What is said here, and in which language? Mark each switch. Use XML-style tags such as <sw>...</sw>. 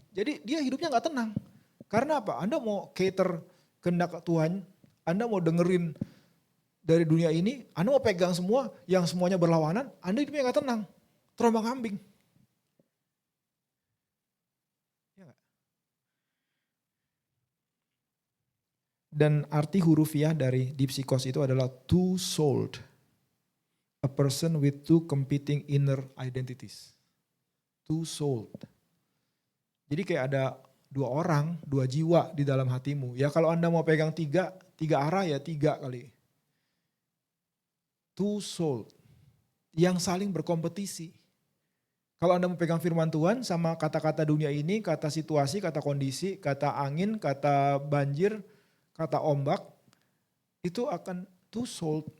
<id>Jadi dia hidupnya gak tenang. Karena apa? Anda mau cater kehendak Tuhan, Anda mau dengerin dari dunia ini, Anda mau pegang semua yang semuanya berlawanan, Anda hidupnya gak tenang. Terombang ambing. Ya gak? Dan arti hurufiah dari dipsikos itu adalah two-souled.</id> <en>A person with two competing inner identities. Two-souled.</en> <id>Jadi kayak ada dua orang, dua jiwa di dalam hatimu. Ya kalau Anda mau pegang tiga arah ya tiga kali. Two-souled. Yang saling berkompetisi. Kalau Anda mau pegang firman Tuhan sama kata-kata dunia ini, kata situasi, kata kondisi, kata angin, kata banjir, kata ombak, itu akan two-souled.</id>